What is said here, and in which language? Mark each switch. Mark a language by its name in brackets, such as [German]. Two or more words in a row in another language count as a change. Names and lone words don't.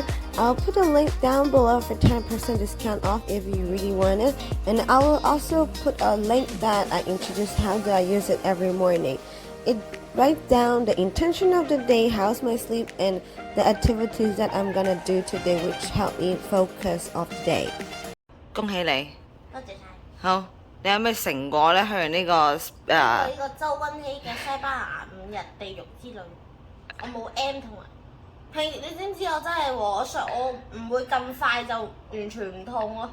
[English] I'll put a link down below for 10% discount off if you really want it, and I will also put a link that I introduce how do I use it every morning. It writes down the intention of the day, how's my sleep, and the activities that I'm gonna do today, which help me focus of the day. [Cantonese] 恭喜你，多謝晒。好，你有咩成果呢？去完呢個呢個周温希嘅西班牙5日地獄之旅，我冇 M 同埋。你知唔知我真係我唔會咁快就完全唔痛咯。